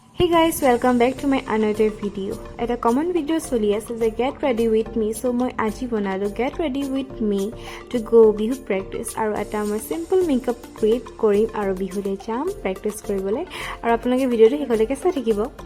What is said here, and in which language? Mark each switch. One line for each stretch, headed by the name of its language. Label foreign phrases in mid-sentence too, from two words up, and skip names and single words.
English: Hey guys, welcome back to my another video.
Assamese: এটা
English: common video
Assamese: চলি আছে যে
English: get ready with me, so
Assamese: মই আজি বনালো
English: get ready with me to go
Assamese: বিহু practice আৰু এটা মই
English: simple makeup create
Assamese: কৰিম আৰু বিহুলে যাম practice কৰিবলৈ আৰু আপোনালোকে ভিডিওটো শেষলৈকে চাই থাকিব।